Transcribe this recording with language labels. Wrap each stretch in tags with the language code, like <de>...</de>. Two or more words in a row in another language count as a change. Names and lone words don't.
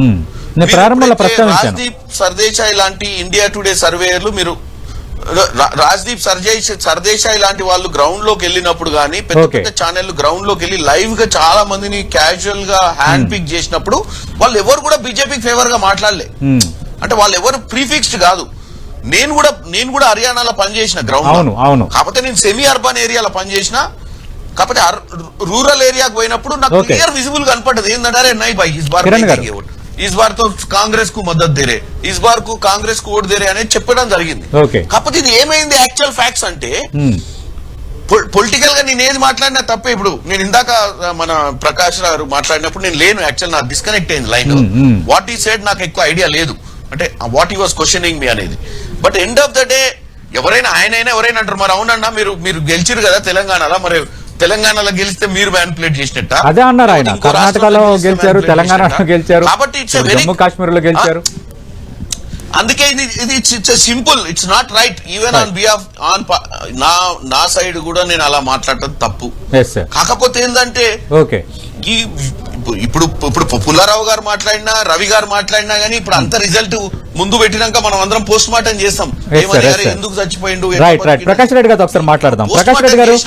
<te>రాజ్దీప్ సర్దేశాయ్ లాంటి ఇండియా టుడే సర్వేయర్లు, మీరు రాజ్దీప్ సర్దేశాయ్ లాంటి వాళ్ళు గ్రౌండ్ లోకి వెళ్ళినప్పుడు గానీ పెద్ద పెద్ద ఛానళ్లు గ్రౌండ్ లోకి వెళ్ళి లైవ్ గా చాలా మందిని క్యాజువల్ గా</te> <en>hand pick</en> <te>చేసినప్పుడు వాళ్ళు ఎవరు కూడా బీజేపీకి ఫేవర్ గా మాట్లాడలే. అంటే వాళ్ళు ఎవరు ప్రీఫిక్స్డ్ కాదు. నేను కూడా హర్యానాలో పనిచేసిన గ్రౌండ్, కాకపోతే నేను</te> <en>semi urban</en> <te>ఏరియాలో పనిచేసిన, కాకపోతే రూరల్ ఏరియాకి పోయినప్పుడు నాకు</te> <en>clear visible</en> <te>కనపడ్డది ఏంటంటే</te> <hi>नहीं भाई इस बार तो कांग्रेस को</hi> <te>मदद दे रहे, इस बार को कांग्रेस को</te> <hi>वोट दे रहे</hi> <te>అనేది చెప్పడం జరిగింది. కాకపోతే ఇది ఏమైంది</te> <en>actual facts</en> <te>అంటే పొలిటికల్ గా నేను ఏది మాట్లాడినా తప్పే. ఇప్పుడు నేను ఇందాక మన ప్రకాష్ గారు మాట్లాడినప్పుడు నేను లేను, యాక్చువల్ నాకు డిస్కనెక్ట్ అయింది లైన్.</te> <en>what he said</en> <te>నాకు ఎక్కువ ఐడియా లేదు, అంటే</te> <en>what he was questioning me</en> <te>అనేది.</te> <en>but end of the day</en> <te>ఎవరైనా ఆయనైనా ఎవరైనా అంటారు మరి అవునన్నా మీరు గెలిచిరు కదా తెలంగాణలో, మరి తెలంగాణలో గెలిస్తే మీరు మ్యానిపులేట్ చేసినట్ట అదే అన్నారు ఆయన. కర్ణాటకలో గెలిచారు, తెలంగాణలో గెలిచారు, కాబట్టి జమ్మూ కాశ్మీర్ లో గెలిచారు. అందుకే ఇది సింపుల్,</te> <en>It's not right. even on behalf on</en> <te>నా సైడ్ కూడా నేను అలా మాట్లాడటం తప్పు. కాకపోతే ఏంటంటే ఇప్పుడు పుల్లారావు గారు మాట్లాడినా, రవి గారు మాట్లాడినా గానీ ఇప్పుడు అంత రిజల్ట్ ముందు పెట్టినాక మనం అందరం</te> <en>post mortem</en> <te>చేస్తాం, ఎందుకు చచ్చిపోయిండు. ప్రకాష్ రెడ్డి గారు ఒకసారి మాట్లాడదాం. ప్రకాష్ రెడ్డి గారు</te>